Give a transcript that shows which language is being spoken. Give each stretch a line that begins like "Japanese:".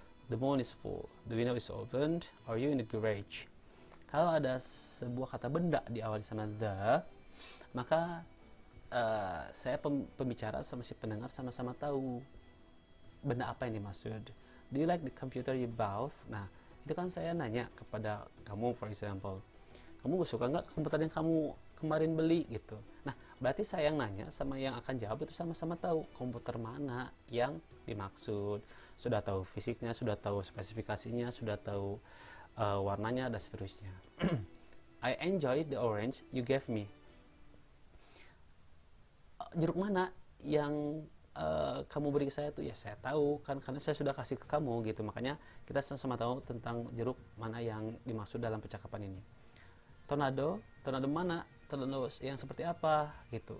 English: The moon is full. The window is opened. Are you in the garage?
Indonesian: Kalau ada sebuah kata benda diawali sama the, maka saya pembicara sama si pendengar sama-sama tahu benda apa yang dimaksud.
English: Do you like the computer you bought?
Indonesian: Nah, itu kan saya nanya kepada kamu,
English: for example,
Indonesian: kamu suka nggak komputer yang kamu kemarin beli gitu. Nah, berarti saya yang nanya sama yang akan jawab itu sama-sama tahu komputer mana yang dimaksud. Sudah tahu fisiknya, sudah tahu spesifikasinya, sudah tahu warnanya, dan seterusnya.
English: I enjoyed the orange you gave me.
Indonesian: Jeruk mana yang kamu beri ke saya tuh? Ya saya tahu kan, karena saya sudah kasih ke kamu gitu. Makanya kita sama-sama tahu tentang jeruk mana yang dimaksud dalam percakapan ini. Tornado mana? Tornado yang seperti apa gitu.